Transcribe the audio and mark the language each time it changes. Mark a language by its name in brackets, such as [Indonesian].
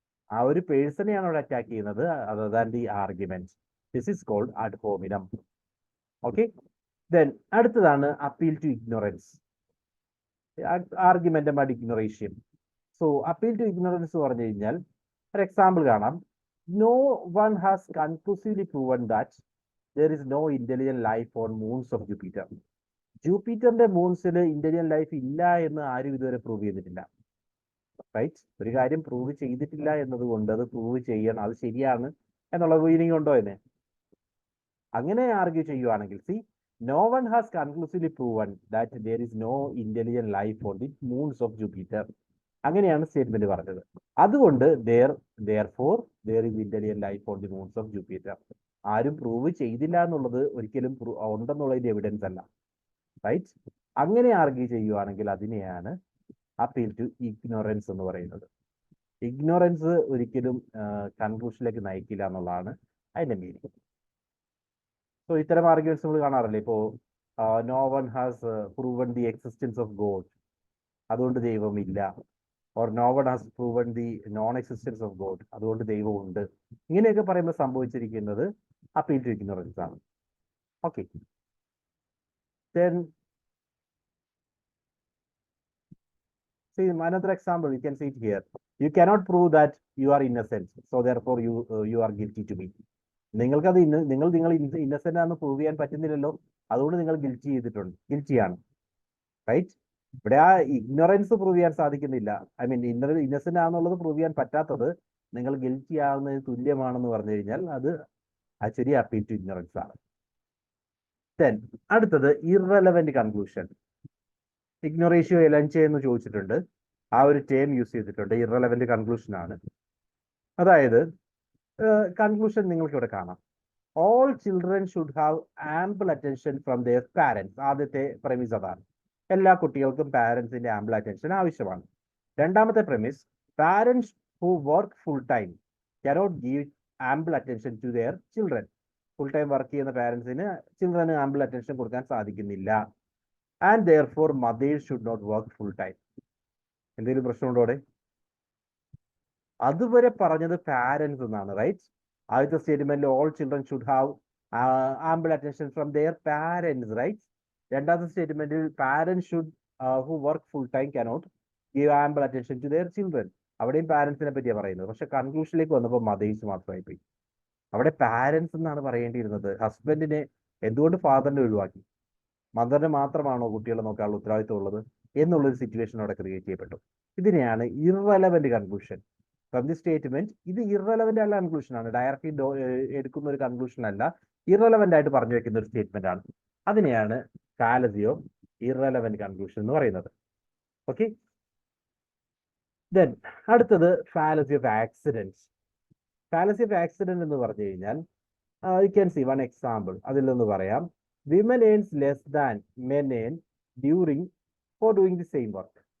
[Malayalam] ആ ഒരു പേഴ്സണെയാണ് അവിടെ അറ്റാക്ക് ചെയ്യുന്നത്, [English] Other than the argument. This is called ad hominem. Okay, then അടുത്തതാണ് appeal to ignorance. [Malayalam] ആർഗ്യുമെന്റം add ഇഗ്നോറേഷ്യം. So appeal to ignorance പറഞ്ഞു കഴിഞ്ഞാൽ ഒരു എക്സാമ്പിൾ കാണാം. [English] No one has conclusively proven that there is no intelligent life on moons of Jupiter. [Malayalam] ജൂപ്പിറ്ററിന്റെ മൂൺസിൽ intelligent life ഇല്ല എന്ന് ആരും ഇതുവരെ prove ചെയ്തിട്ടില്ല. റൈറ്റ്? ഒരു കാര്യം പ്രൂവ് ചെയ്തിട്ടില്ല എന്നതുകൊണ്ട് അത് പ്രൂവ് ചെയ്യണം, അത് ശരിയാണ് എന്നുള്ള മീനിങ് ഉണ്ടോ എന്ന് അങ്ങനെ ആർഗ്യൂ ചെയ്യുവാണെങ്കിൽ, C, [English] No one has conclusively proven that there is no intelligent life on the moons of Jupiter. [Malayalam] അങ്ങനെയാണ് സ്റ്റേറ്റ്മെന്റ് പറഞ്ഞത്. അതുകൊണ്ട് [English] therefore there is intelligent life on the moons of Jupiter. [Malayalam] ആരും പ്രൂവ് ചെയ്തില്ല എന്നുള്ളത് ഒരിക്കലും ഉണ്ടെന്നുള്ളതിന്റെ എവിഡൻസ് അല്ല. റൈറ്റ്? അങ്ങനെ ആർഗ്യൂ ചെയ്യുവാണെങ്കിൽ അതിനെയാണ് അപ്പീൽ ടു ഇഗ്നോറൻസ് എന്ന് പറയുന്നത്. ഇഗ്നോറൻസ് ഒരിക്കലും കൺക്ലൂഷനിലേക്ക് നയിക്കില്ല എന്നുള്ളതാണ് അതിന്റെ മീനിങ്. സോ ഇത്തരം ആർഗ്യുമെന്റ്സ് നമ്മൾ കാണാറില്ലേ? ഇപ്പോ [English] no one has proven the existence of God, [Malayalam] അതുകൊണ്ട് ദൈവമില്ല. Or [English] no one has proven the non existence of God, [Malayalam] അതുകൊണ്ട് ദൈവമുണ്ട്. ഇങ്ങനെയൊക്കെ പറയുമ്പോൾ സംഭവിച്ചിരിക്കുന്നത് അപ്പീൽ ടു ഇഗ്നോറൻസ് ആണ്. [English] Okay, then see another example, you can see it here. You cannot prove that you are innocent, so therefore you are guilty to me. [Malayalam] നിങ്ങൾക്കത് നിങ്ങൾ ഇന്നസെന്റ് ആണെന്ന് prove ചെയ്യാൻ പറ്റുന്നില്ലല്ലോ, അതുകൊണ്ട് നിങ്ങൾ ഗിൽറ്റിയാണ്. റൈറ്റ്? ഇവിടെ ആ ഇഗ്നോറൻസ് പ്രൂവ് ചെയ്യാൻ സാധിക്കുന്നില്ല. ഐ മീൻ ഇന്നസെന്റ് ആണെന്നുള്ളത് പ്രൂവ് ചെയ്യാൻ പറ്റാത്തത് നിങ്ങൾ ഗിൽറ്റി ആവുന്നതിന് തുല്യമാണെന്ന് പറഞ്ഞു കഴിഞ്ഞാൽ അത് ആക്ച്വലി അപ്പീൽ ടു ഇഗ്നോറൻസ് ആണ്. ദെൻ അടുത്തത് ഇറലവന്റ് കൺക്ലൂഷൻ. ഇഗ്നോറേഷ്യോ എലൻചെ എന്ന് ചോദിച്ചിട്ടുണ്ട്, ആ ഒരു ടേം യൂസ് ചെയ്തിട്ടുണ്ട്. ഇറലവന്റ് കൺക്ലൂഷൻ ആണ്. അതായത് കൺക്ലൂഷൻ നിങ്ങൾക്ക് ഇവിടെ കാണാം. [English] All children should have ample attention from their parents. [Malayalam] ആദ്യത്തെ പ്രമിസ് അതാണ്, എല്ലാ കുട്ടികൾക്കും പാരന്റ്സിന്റെ ആംപിൾ അറ്റൻഷൻ ആവശ്യമാണ്. രണ്ടാമത്തെ promise, [English] Parents who work full time cannot give ample attention to their children. [Malayalam] Full time work ചെയ്യുന്ന പാരന്റ്സിന് ചിൽഡ്രന് ആംപിൾ അറ്റൻഷൻ കൊടുക്കാൻ സാധിക്കുന്നില്ല. [English] And therefore mothers should not work full time. [Malayalam] എന്തെങ്കിലും പ്രശ്നമുണ്ടോ അവിടെ? അതുവരെ പറഞ്ഞത് പാരന്റ്സ് എന്നാണ്. റൈറ്റ്? ആദ്യത്തെ സ്റ്റേറ്റ്മെന്റിൽ [English] All children should have ample attention from their parents. Right? [Malayalam] രണ്ടാമത്തെ സ്റ്റേറ്റ്മെന്റിൽ [English] Parents should who work full time cannot give ample attention to their children. [Malayalam] അവിടെയും പാരന്റ്സിനെ പറ്റിയാണ് പറയുന്നത്. പക്ഷെ കൺക്ലൂഷനിലേക്ക് വന്നപ്പോൾ മദേഴ്സ് മാത്രമായി പോയി. അവിടെ പാരന്റ്സ് എന്നാണ് പറയേണ്ടിയിരുന്നത്. ഹസ്ബൻഡിനെ എന്തുകൊണ്ട് ഫാദറിനെ ഒഴിവാക്കി? മദറിന് മാത്രമാണോ കുട്ടികളെ നോക്കാനുള്ള ഉത്തരവാദിത്വം ഉള്ളത് എന്നുള്ളൊരു സിറ്റുവേഷൻ അവിടെ ക്രിയേറ്റ് ചെയ്യപ്പെട്ടു. ഇതിനെയാണ് irrelevant conclusion from the statement. ഇത് ഇറലവന്റ് അല്ല കൺക്ലൂഷൻ ആണ്, ഡയറക്റ്റ്ലി എടുക്കുന്ന ഒരു കൺക്ലൂഷൻ അല്ല, ഇറലവന്റ് ആയിട്ട് പറഞ്ഞു വെക്കുന്ന ഒരു സ്റ്റേറ്റ്മെന്റ് ആണ്. അതിനെയാണ് ഫാലസി ഓഫ് ഇറലവന്റ് കൺക്ലൂഷൻ എന്ന് പറയുന്നത്. ഓക്കെ, ദെൻ അടുത്തത് fallacy of accident. Fallacy of accident എന്ന് പറഞ്ഞു കഴിഞ്ഞാൽ [English] You can see one example. [Malayalam] അതിൽ നിന്ന് പറയാം, [English] women earns less than men earn during for doing the same work.